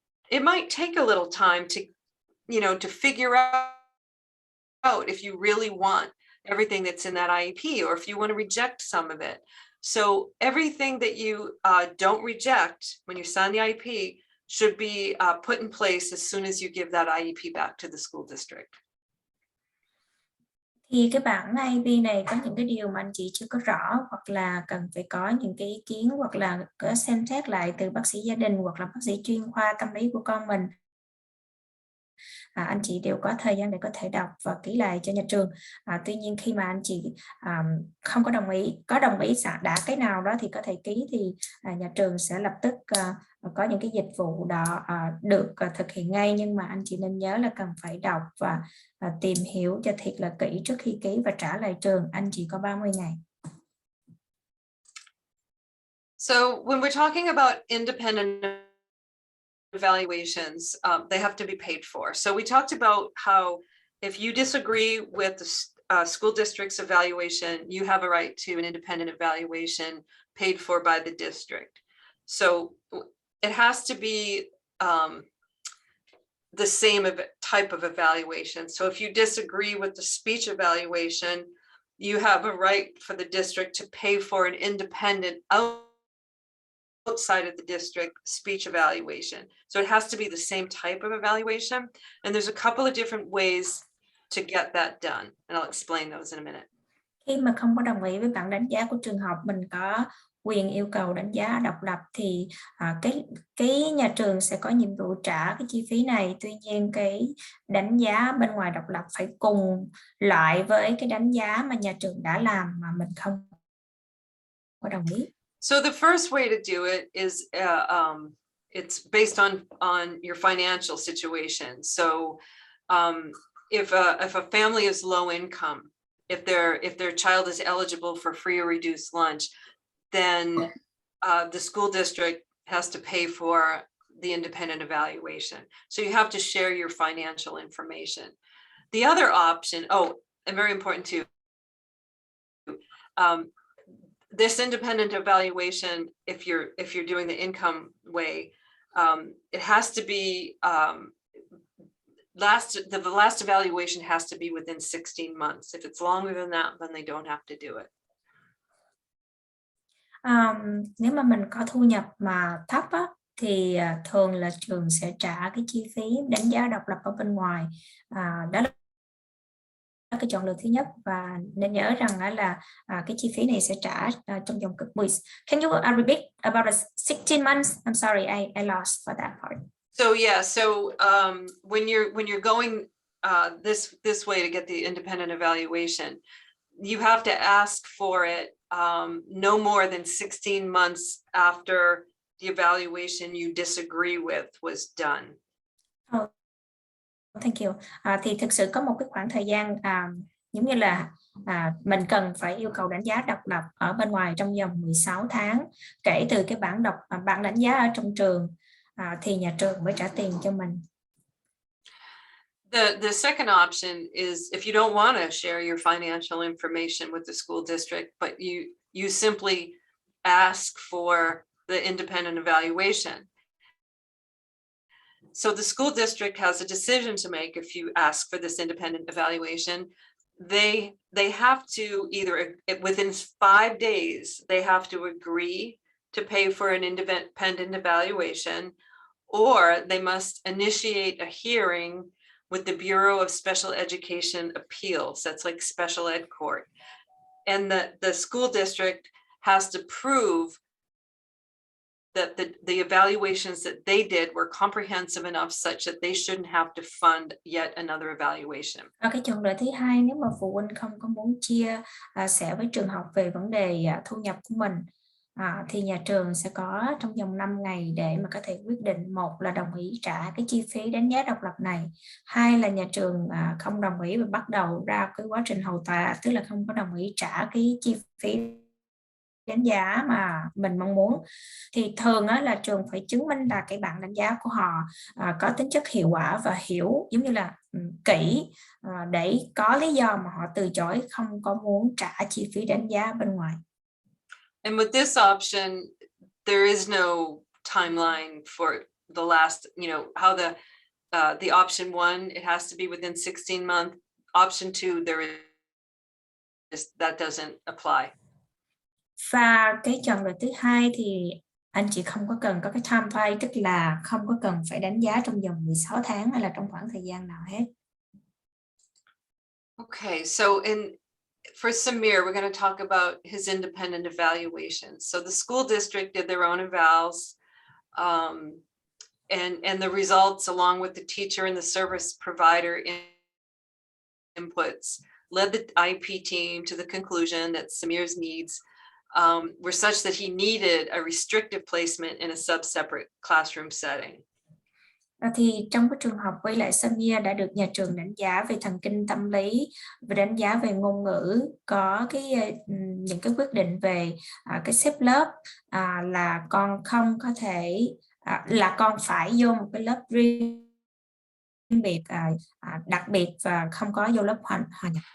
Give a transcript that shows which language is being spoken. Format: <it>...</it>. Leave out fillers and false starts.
<en>It might take a little time to, you know, to figure out if you really want everything that's in that IEP, or if you want to reject some of it. So everything that you don't reject when you sign the IEP should be put in place as soon as you give that IEP back to the school district.</en> <vi>Thì cái bản IEP này có những cái điều mà anh chị chưa có rõ, hoặc là cần phải có những cái ý kiến, hoặc là có xem xét lại từ bác sĩ gia đình hoặc là bác sĩ chuyên khoa tâm lý của con mình. Anh chị đều có thời gian để có thể đọc và ký lại cho nhà trường. Tuy nhiên khi mà anh chị không có đồng ý, đã cái nào đó thì có thể ký, thì nhà trường sẽ lập tức có những cái dịch vụ đó được thực hiện ngay. Nhưng mà anh chị nên nhớ là cần phải đọc và tìm hiểu cho thiệt là kỹ trước khi ký và trả lại trường. Anh chị có 30 ngày.</vi> <en>So when we're talking about independent evaluations, they have to be paid for. So we talked about how if you disagree with the school district's evaluation, you have a right to an independent evaluation paid for by the district. So it has to be the same type of evaluation. So if you disagree with the speech evaluation, you have a right for the district to pay for an independent outside of the district speech evaluation. So it has to be the same type of evaluation. And there's a couple of different ways to get that done. And I'll explain those in a minute.</en> <vi>Khi mà không có đồng ý với bảng đánh giá của trường học, mình có quyền yêu cầu đánh giá độc lập, thì cái nhà trường sẽ có nhiệm vụ trả cái chi phí này. Tuy nhiên cái đánh giá bên ngoài độc lập phải cùng loại với cái đánh giá mà nhà trường đã làm mà mình không có đồng ý.</vi> <en>So the first way to do it is it's based on your financial situation. So if a family is low income, if their child is eligible for free or reduced lunch, then the school district has to pay for the independent evaluation. So you have to share your financial information. The other option, and very important too, this independent evaluation, if you're doing the income way, it has to be the last evaluation has to be within 16 months. If it's longer than that, then they don't have to do it.</en> <vi>Nếu mà mình có thu nhập mà thấp á, thì thường là trường sẽ trả cái chi phí đánh giá độc lập ở bên ngoài. Đó là cái chọn lựa thứ nhất, và nên nhớ rằng là cái chi phí này sẽ trả trong vòng cực 10.</vi> <en>Can you repeat about the 16 months? I'm sorry, I lost for that part. So yeah, so when you're going this way to get the independent evaluation, you have to ask for it no more than 16 months after the evaluation you disagree with was done. Oh, thank you.</en> <vi>Thì thực sự có một cái khoảng thời gian giống như là mình cần phải yêu cầu đánh giá độc lập ở bên ngoài trong vòng 16 tháng kể từ cái bản đánh giá ở trong trường, thì nhà trường mới trả tiền cho mình.</vi> <en>The second option is if you don't want to share your financial information with the school district, but you simply ask for the independent evaluation. So the school district has a decision to make. If you ask for this independent evaluation, they have to either within 5 days, they have to agree to pay for an independent evaluation, or they must initiate a hearing with the Bureau of Special Education Appeals. That's like special ed court. And the school district has to prove that the evaluations that they did were comprehensive enough such that they shouldn't have to fund yet another evaluation.</en> <vi>Cái chọn lựa thứ hai, nếu mà phụ huynh không có muốn chia sẻ với trường học về vấn đề thu nhập của mình, thì nhà trường sẽ có trong vòng 5 ngày để mà có thể quyết định, một là đồng ý trả cái chi phí đánh giá độc lập này, hai là nhà trường không đồng ý và bắt đầu ra cái quá trình hầu tòa, tức là không có đồng ý trả cái chi phí đánh giá mà mình mong muốn. Thì thường là trường phải chứng minh là cái bản đánh giá của họ có tính chất hiệu quả và hiểu giống như là kỹ, để có lý do mà họ từ chối không có muốn trả chi phí đánh giá bên ngoài.</vi> <en>And with this option, there is no timeline for the last, how the option 1, it has to be within 16 months. Option 2, that doesn't apply.</en> <vi>Và cái chọn lựa thứ hai thì anh chị không có cần có cái timeline, tức là không có cần phải đánh giá trong vòng 16 tháng hay là trong khoảng thời gian nào hết.</vi> <en>Okay, so for Samir, we're going to talk about his independent evaluation. So the school district did their own evals, and the results, along with the teacher and the service provider inputs, led the IEP team to the conclusion that Samir's needs were such that he needed a restrictive placement in a sub-separate classroom setting.</en> <vi>Thì trong cái trường hợp với lại Samir đã được nhà trường đánh giá về thần kinh tâm lý và đánh giá về ngôn ngữ, có những cái quyết định về cái xếp lớp, là con không có thể là con phải vô một cái lớp riêng biệt, đặc biệt và không có vô lớp hòa nhập.</vi>